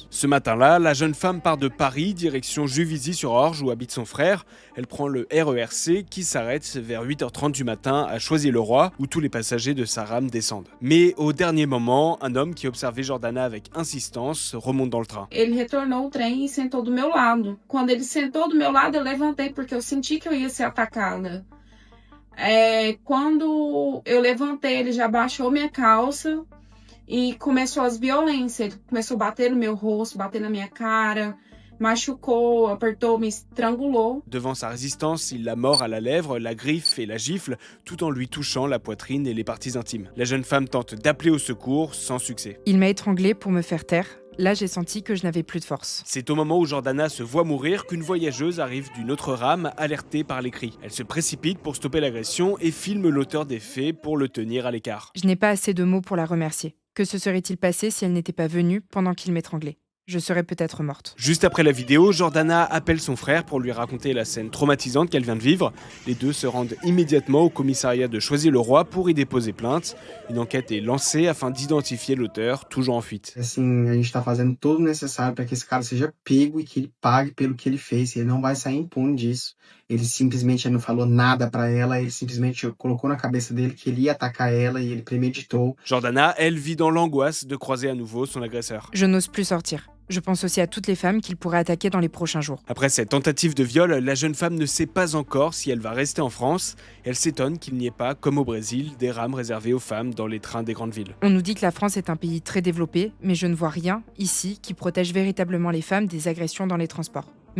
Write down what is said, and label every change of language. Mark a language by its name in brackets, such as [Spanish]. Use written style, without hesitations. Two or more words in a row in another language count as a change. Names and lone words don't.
[French] Ce matin-là, la jeune femme part de Paris, direction Juvisy-sur-Orge où habite son frère. Elle prend le RERC qui s'arrête vers 8h30 du matin à Choisy-le-Roi où tous les passagers de sa rame descendent. Mais au dernier moment, un homme qui observait Jordana avec insistance remonte dans le train. [Portuguese] Ele retornou o trem e sentou do meu lado. Quando ele sentou do meu lado, eu levantei porque eu senti que eu ia ser atacada. Quando eu levantei, ele já baixou minha calça e começou as violências. Ele começou a bater no meu rosto, bater na minha cara, machucou, apertou, me estrangulou. [French] Devant sa résistance, il la mord à la lèvre, la griffe et la gifle, tout en lui touchant la poitrine et les parties intimes. La jeune femme tente d'appeler au secours, sans succès. Il m'a étranglée pour me faire taire. Là, j'ai senti que je n'avais plus de force. C'est au moment où Jordana se voit mourir qu'une voyageuse arrive d'une autre rame, alertée par les cris. Elle se précipite pour stopper l'agression et filme l'auteur des faits pour le tenir à l'écart. Je n'ai pas assez de mots pour la remercier. Que se serait-il passé si elle n'était pas venue pendant qu'il m'étranglait ? Je serais peut-être morte. Juste après la vidéo, Jordana appelle son frère pour lui raconter la scène traumatisante qu'elle vient de vivre. Les deux se rendent immédiatement au commissariat de Choisy-le-Roi pour y déposer plainte. Une enquête est lancée afin d'identifier l'auteur, toujours en fuite. [Portuguese] Assim, a gente está fazendo todo o necessário para que esse cara seja pego e que ele pague pelo que ele fez. Ele não vai sair impune disso. Ele simplesmente não falou nada para ela, ele simplesmente colocou na cabeça dele que ele ia atacar ela e ele premeditou. [French] Jordana, elle, vit dans l'angoisse de croiser à nouveau son agresseur. Je n'ose plus sortir. Je pense aussi à toutes les femmes qu'il pourrait attaquer dans les prochains jours. Après cette tentative de viol, la jeune femme ne sait pas encore si elle va rester en France. Elle s'étonne qu'il n'y ait pas, comme au Brésil, des rames réservées aux femmes dans les trains des grandes villes. On nous dit que la France est un pays très développé, mais je ne vois rien, ici, qui protège véritablement les femmes des agressions dans les transports.